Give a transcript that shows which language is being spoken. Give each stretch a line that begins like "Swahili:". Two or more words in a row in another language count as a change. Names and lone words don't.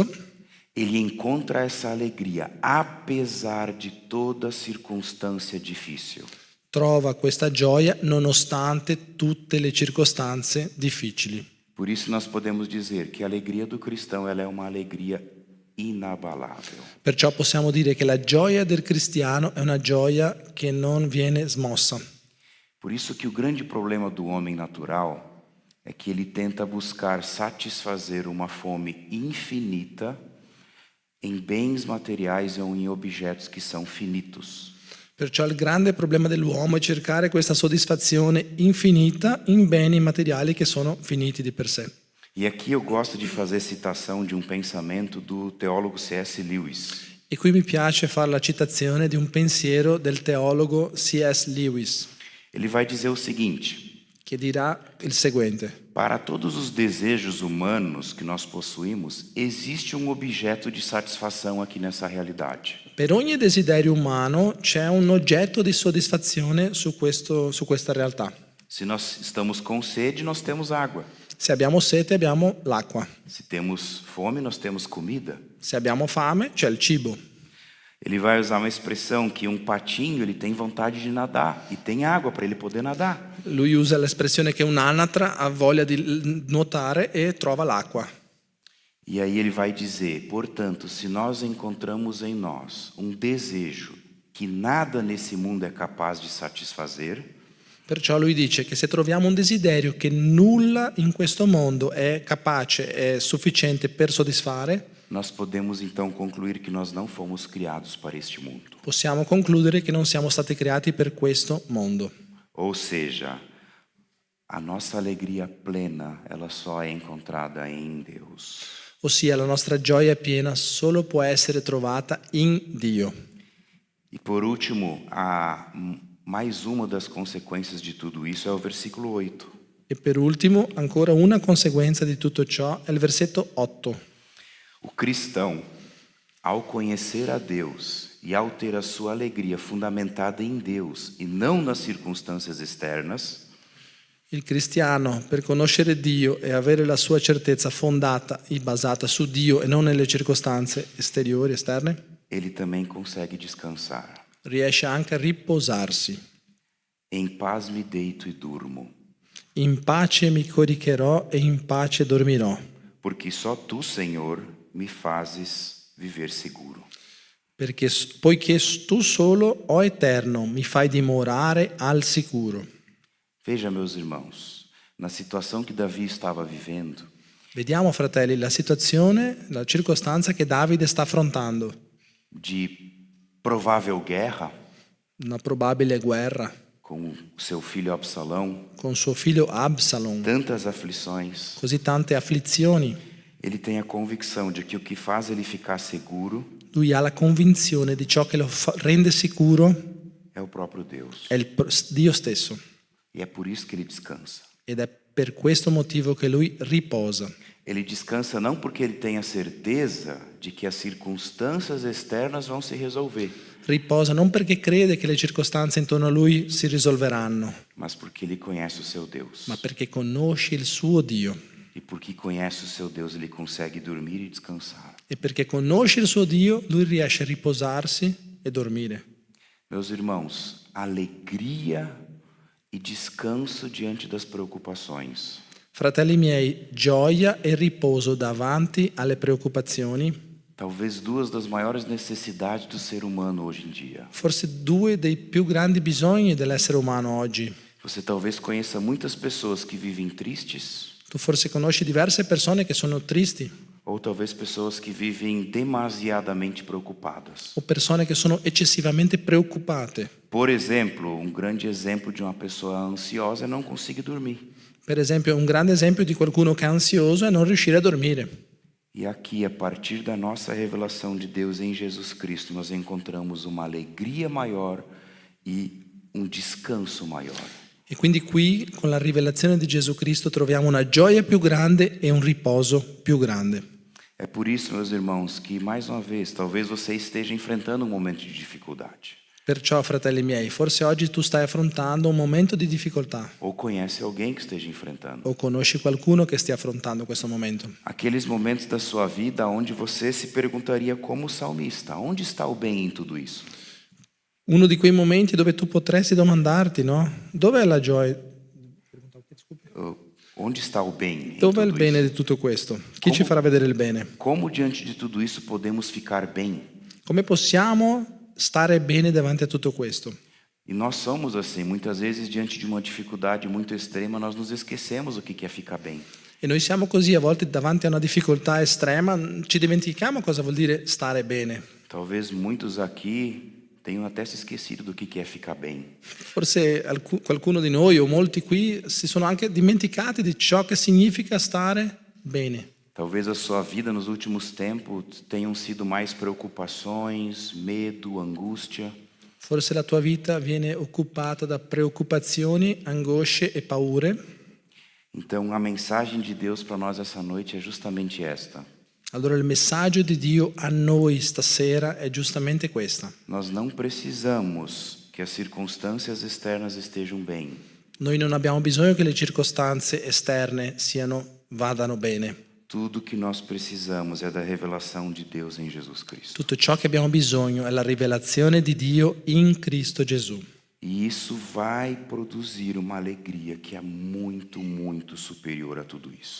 Portuguese: ele encontra essa alegria apesar de toda circunstância difícil.
Italian: trova questa gioia nonostante tutte le circostanze difficili.
Portuguese: Por isso nós podemos dizer que a alegria do cristão ela é uma alegria inabalável.
Italian: Perciò possiamo dire che la gioia del cristiano è una gioia che non viene smossa.
Portuguese: Por isso que o grande problema do homem natural é que ele tenta buscar satisfazer uma fome infinita em bens materiais ou em objetos que são finitos.
Italian: Perciò il grande problema dell'uomo è cercare questa soddisfazione infinita in beni materiali che sono finiti di per sé.
Portuguese: E aqui eu gosto de fazer citação de um pensamento do teólogo C.S. Lewis.
Italian: E qui mi piace fare la citazione di un pensiero del teologo C.S. Lewis,
Portuguese: Ele vai dizer o seguinte:
Italian: che dirà il seguente.
Portuguese: para todos os desejos humanos que nós possuímos, existe um objeto de satisfação aqui nessa realidade.
Italian: Per ogni desiderio umano c'è un oggetto di soddisfazione su questa realtà.
Portuguese: Se nós estamos com sede, nós temos água.
Italian: Se abbiamo sete abbiamo l'acqua.
Portuguese: Se temos fome, nós temos comida.
Italian: Se abbiamo fame c'è il cibo.
Portuguese: Ele vai usar uma expressão que um patinho ele tem vontade de nadar e tem água para ele poder nadar.
Italian: Lui usa l'espressione che un'anatra ha voglia di nuotare e trova l'acqua.
Portuguese: E aí ele vai dizer, portanto, se nós encontramos em nós um desejo que nada nesse mundo é capaz de satisfazer,
Italian: Perciò lui dice che se troviamo un desiderio che nulla in questo mondo è capace, è sufficiente per soddisfare,
Portuguese: nós podemos então concluir que nós não fomos criados para este mundo.
Italian: possiamo concludere che non siamo stati creati per questo mondo.
Portuguese: Ou seja, a nossa alegria plena, ela só é encontrada em Deus.
Italian: Ossia la nostra gioia piena solo può essere trovata in Dio.
Portuguese: E por último, mais uma das consequências de tudo isso é o versículo 8.
Italian: E per ultimo, ancora una conseguenza di tutto ciò è il versetto 8.
Portuguese: O cristão, ao conhecer a Deus e ao ter a sua alegria fundamentada em Deus e não nas circunstâncias externas,
Italian: Il cristiano, per conoscere Dio e avere la sua certezza fondata e basata su Dio e non nelle circostanze esteriori, esterne,
Portuguese: ele também consegue descansar.
Italian: riesce anche a riposarsi.
Portuguese: Em paz me deito e durmo,
Italian: In pace mi coricherò e in pace dormirò,
Portuguese: porque só tu, Senhor, me fazes viver seguro.
Italian: poiché tu solo, o Eterno, mi fai dimorare al sicuro.
Portuguese: Veja, meus irmãos, na situação que Davi estava vivendo,
Italian: Vediamo, fratelli, la situazione, la circostanza che Davide sta affrontando,
Portuguese: de provável guerra
Italian: una probabile guerra
Portuguese: com o seu filho Absalão,
Italian: con suo figlio Absalom,
Portuguese: tantas aflições,
Italian: così tante afflizioni.
Portuguese: ele tem a convicção de que o que faz ele ficar seguro
Italian: Lui ha la convinzione di ciò che lo rende sicuro
Portuguese: é o próprio Deus.
Italian: è Dio stesso.
Portuguese: E é por isso que ele descansa.
Italian: Ed è per questo motivo che lui riposa.
Portuguese: Ele descansa não porque ele tem a certeza de que as circunstâncias externas vão se resolver,
Italian: Riposa non perché crede che le circostanze intorno a lui si risolveranno,
Portuguese: mas porque ele conhece o seu Deus.
Italian: ma perché conosce il suo Dio.
Portuguese: E porque conhece o seu Deus, ele consegue dormir e descansar.
Italian: E perché conosce il suo Dio, lui riesce a riposarsi e dormire.
Portuguese: Meus irmãos, alegria e descanso diante das preocupações.
Italian: Fratelli miei, gioia e riposo davanti alle preoccupazioni,
Portuguese: Talvez duas das maiores necessidades do ser humano hoje em dia.
Italian: forse due dei più grandi bisogni dell'essere umano oggi.
Portuguese: Você talvez conheça muitas pessoas que vivem tristes,
Italian: Tu forse conosci diverse persone che sono tristi
Portuguese: ou talvez pessoas que vivem demasiadamente preocupadas.
Italian: o persone che sono eccessivamente preoccupate.
Portuguese: Por exemplo, um grande exemplo de uma pessoa ansiosa é não conseguir dormir.
Italian: Per esempio, un grande esempio di qualcuno che è ansioso è non riuscire a dormire.
Portuguese: E aqui, a partir da nossa revelação de Deus em Jesus Cristo, nós encontramos uma alegria maior e um descanso maior.
Italian: E quindi qui, con la rivelazione di Gesù Cristo, troviamo una gioia più grande e un riposo più grande.
Portuguese: É por isso, meus irmãos, que mais uma vez, talvez você esteja enfrentando um momento de dificuldade.
Italian: Perciò, fratelli miei, forse oggi tu stai affrontando un momento di difficoltà
Portuguese: Ou conhece alguém que esteja enfrentando.
Italian: o conosci qualcuno che stia affrontando questo momento.
Portuguese: Aqueles momentos da sua vida onde você se perguntaria como o salmista, onde está o bem em tudo isso?
Italian: Uno di quei momenti dove tu potresti domandarti, no? Dov'è la gioia?
Portuguese: Onde está o bem em
Italian: Dov'è il
Portuguese: tudo
Italian: bene
Portuguese: isso?
Italian: di tutto questo? Chi ci farà vedere il bene?
Portuguese: Como diante de tudo isso podemos ficar bem?
Italian: Come possiamo stare bene davanti a tutto questo?
Portuguese: E nós somos assim, muitas vezes diante de uma dificuldade muito extrema, nós nos esquecemos o que é ficar bem.
Italian: E noi siamo così, a volte davanti a una difficoltà estrema ci dimentichiamo cosa vuol dire stare bene.
Portuguese: Talvez muitos aqui tenham até se esquecido do que é ficar bem.
Italian: Forse qualcuno di noi o molti qui si sono anche dimenticati di ciò che significa stare bene.
Portuguese: Talvez a sua vida nos últimos tempos tenham sido mais preocupações, medo, angústia.
Italian: Forse la tua vita viene occupata da preoccupazioni, angosce e paure.
Portuguese: Então a mensagem de Deus para nós essa noite é justamente esta.
Italian: Allora il messaggio di Dio a noi stasera è giustamente questa.
Portuguese: Nós não precisamos que as circunstâncias externas estejam bem.
Italian: Noi non abbiamo bisogno che le circostanze esterne vadano bene.
Portuguese: Tudo que nós precisamos é da revelação de Deus em Jesus Cristo.
Italian: Tutto ciò che abbiamo bisogno è la rivelazione di Dio in Cristo Gesù.
Portuguese: E isso vai produzir uma alegria que é muito, muito superior a tudo isso.